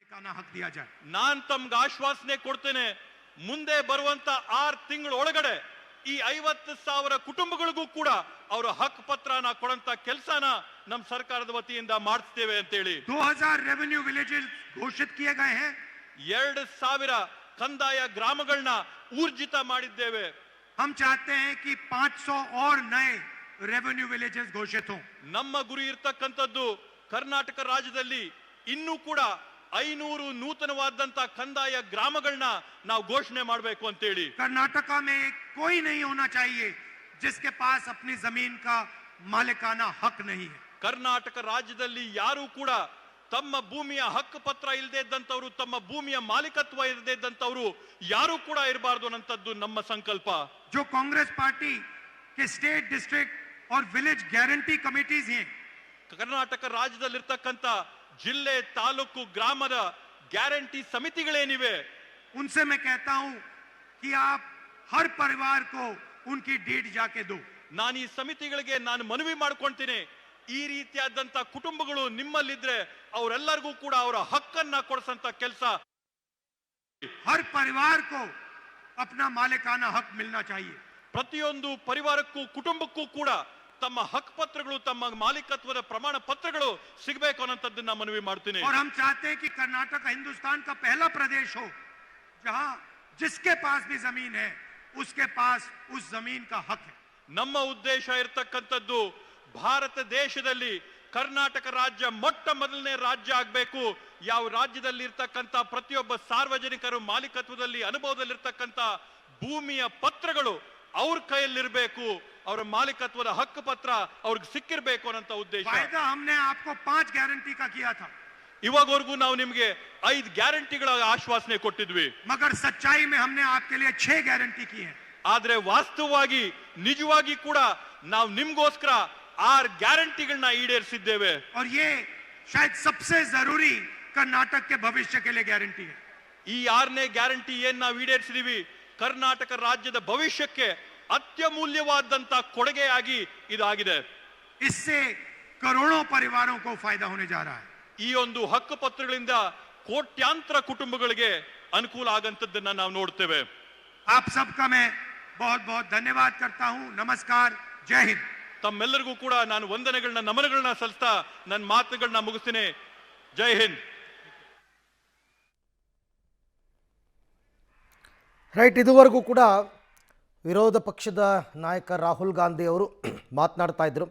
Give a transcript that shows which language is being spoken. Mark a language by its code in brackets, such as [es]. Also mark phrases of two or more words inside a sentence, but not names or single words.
[hi] मालिकाना हक दिया जाए। [kn] ನಾನ್ ತಮ್ಗೆ ಆಶ್ವಾಸನೆ ಕೊಡ್ತೇನೆ, ಮುಂದೆ ಬರುವಂತ 6 ತಿಂಗಳ ಒಳಗಡೆ ಈ 50,000 ಕುಟುಂಬಗಳಿಗೂ ಕೂಡ ಅವರ ಹಕ್ಕು ಪತ್ರನ ಕೊಡಂತ ಕೆಲಸನ ನಮ್ಮ ಸರ್ಕಾರದ ವತಿಯಿಂದ ಮಾಡಿಸ್ತೇವೆ ಅಂತ ಹೇಳಿ [hi] 2000 [en] revenue villages [hi] घोषित किए गए हैं। [kn] 2000 ಕಂದಾಯ ಗ್ರಾಮಗಳನ್ನ ಊರ್ಜಿತ ಮಾಡಿದ್ದೇವೆ। [hi] हम चाहते हैं कि 500 और नए [en] revenue villages [hi] घोषित हों। [kn] ನಮ್ಮ ಗುರಿ ಇರತಕ್ಕಂತದ್ದು ಕರ್ನಾಟಕ ರಾಜ್ಯದಲ್ಲಿ ಇನ್ನೂ ಕೂಡ 500 ನೂತನವಾದಂತ ಕಂದಾಯ ಗ್ರಾಮಗಳನ್ನ ನಾವು ಘೋಷಣೆ ಮಾಡಬೇಕು ಅಂತ ಹೇಳಿ। [hi] कर्नाटका में कोई नहीं होना चाहिए जिसके पास अपनी जमीन का मालिकाना हक नहीं है। [kn] ಕರ್ನಾಟಕ ರಾಜ್ಯದಲ್ಲಿ ಯಾರು ಕೂಡ ತಮ್ಮ ಭೂಮಿಯ ಹಕ್ಕು ಪತ್ರ ಇಲ್ಲದೆ ಇದ್ದಂತವರು, ತಮ್ಮ ಭೂಮಿಯ ಮಾಲೀಕತ್ವ ಇಲ್ಲದೆ ಇದ್ದಂತವರು ಯಾರು ಕೂಡ ಇರಬಾರದು ಅನ್ನಂತದ್ದು ನಮ್ಮ ಸಂಕಲ್ಪ। [hi] जो कांग्रेस पार्टी के [en] state district [hi] और [en] village guarantee committees [hi] हैं, [kn] ಕರ್ನಾಟಕ ರಾಜ್ಯದಲ್ಲಿರ್ತಕ್ಕಂತ ಜಿಲ್ಲೆ ತಾಲೂಕು ಗ್ರಾಮದ ಗ್ಯಾರಂಟಿ ಸಮಿತಿಗಳೇನಿವೆ, [hi] उनसे मैं कहता हूं कि आप हर परिवार को उनकी डीड जाके दो। [kn] ನಾನು ಈ ಸಮಿತಿಗಳಿಗೆ ನಾನು ಮನವಿ ಮಾಡ್ಕೊಳ್ತೀನಿ, ಈ ರೀತಿಯಾದಂತ ಕುಟುಂಬಗಳು ನಿಮ್ಮಲ್ಲಿದ್ರೆ ಅವರೆಲ್ಲರಿಗೂ ಕೂಡ ಅವರ ಹಕ್ಕನ್ನ ಕೊಡಿಸಂತ ಕೆಲಸ। [hi] हर परिवार को अपना मालिकाना हक मिलना चाहिए। [kn] ಪ್ರತಿಯೊಂದು ಪರಿವಾರಕ್ಕೂ ಕುಟುಂಬಕ್ಕೂ ಕೂಡ ತಮ್ಮ ಹಕ್ಕು ಪತ್ರಗಳು, ತಮ್ಮ ಮಾಲೀಕತ್ವದ ಪ್ರಮಾಣ ಪತ್ರಗಳು ಸಿಗಬೇಕು ಅನ್ನೋಂಥದ್ದನ್ನ ಮನವಿ ಮಾಡ್ತೀನಿ। [hi] और हम चाहते हैं कि कर्नाटक हिंदुस्तान का पहला प्रदेश हो जहां जिसके पास भी जमीन है उसके पास उस जमीन का हक है। [kn] ನಮ್ಮ ಉದ್ದೇಶ ಇರತಕ್ಕಂಥದ್ದು ಭಾರತ ದೇಶದಲ್ಲಿ ಕರ್ನಾಟಕ ರಾಜ್ಯ ಮೊಟ್ಟ ಮೊದಲನೇ ರಾಜ್ಯ ಆಗಬೇಕು, ಯಾವ ರಾಜ್ಯದಲ್ಲಿ ಇರ್ತಕ್ಕಂಥ ಪ್ರತಿಯೊಬ್ಬ ಸಾರ್ವಜನಿಕರು ಮಾಲೀಕತ್ವದಲ್ಲಿ ಅನುಭವದಲ್ಲಿರ್ತಕ್ಕಂಥ ಭೂಮಿಯ ಪತ್ರಗಳು ಅವ್ರ ಕೈಯಲ್ಲಿರಬೇಕು, ಅವರ ಮಾಲೀಕತ್ವದ ಹಕ್ಕು ಪತ್ರ ಅವ್ರಿಗೆ ಸಿಕ್ಕಿರಬೇಕು ಅನ್ನೋ ಉದ್ದೇಶ। [hi] वायदा हमने आपको 5 गारंटी का किया था, [kn] ಇವಾಗವರೆಗೂ ನಾವು ನಿಮಗೆ 5 ಗ್ಯಾರಂಟಿಗಳ ಆಶ್ವಾಸನೆ ಕೊಟ್ಟಿದ್ವಿ, [hi] मगर सच्चाई में हमने आपके लिए 6 गारंटी की है। [kn] ಆದ್ರೆ ವಾಸ್ತವವಾಗಿ ನಿಜವಾಗಿ ಕೂಡ ನಾವು ನಿಮ್ಗೋಸ್ಕರ 6 ಗ್ಯಾರಂಟಿಗಳನ್ನ ಈಡೇರಿಸಿದ್ದೇವೆ। [hi] और ये शायद सबसे जरूरी कर्नाटक के भविष्य के लिए गारंटी है। [kn] ಈ 6ನೇ ಗ್ಯಾರಂಟಿ ಏನ್ ನಾವು ಈಡೇರಿಸಿದೀವಿ, ಕರ್ನಾಟಕ ರಾಜ್ಯದ ಭವಿಷ್ಯಕ್ಕೆ ಅತ್ಯಮೂಲ್ಯವಾದಂತ ಕೊಡುಗೆಯಾಗಿ ಇದಾಗಿದೆ। [hi] इससे करोड़ों परिवारों को फायदा होने जा रहा है। [kn] ಈ ಒಂದು ಹಕ್ಕು ಪತ್ರಗಳಿಂದ ಕೋಟ್ಯಾಂತರ ಕುಟುಂಬಗಳಿಗೆ ಅನುಕೂಲ ಆಗಂತದ್ದನ್ನ ನಾವು ನೋಡ್ತೇವೆ। [hi] आप सबका मैं बहुत बहुत धन्यवाद करता हूं। नमस्कार, जय हिंद। [kn] ತಮ್ಮೆಲ್ಲರಿಗೂ ಕೂಡ ನಾನು ವಂದನೆಗಳನ್ನ ನಮನಗಳನ್ನ ಸಲ್ಲಿಸ್ತಾ ನನ್ನ ಮಾತುಗಳನ್ನ ಮುಗಿಸ್ತೀನಿ। [hi] जय हिंद। [kn] ರೈಟ್, ಇದುವರೆಗೂ ಕೂಡ ವಿರೋಧ ಪಕ್ಷದ ನಾಯಕ ರಾಹುಲ್ ಗಾಂಧಿ ಅವರು ಮಾತನಾಡ್ತಾ ಇದ್ದರು।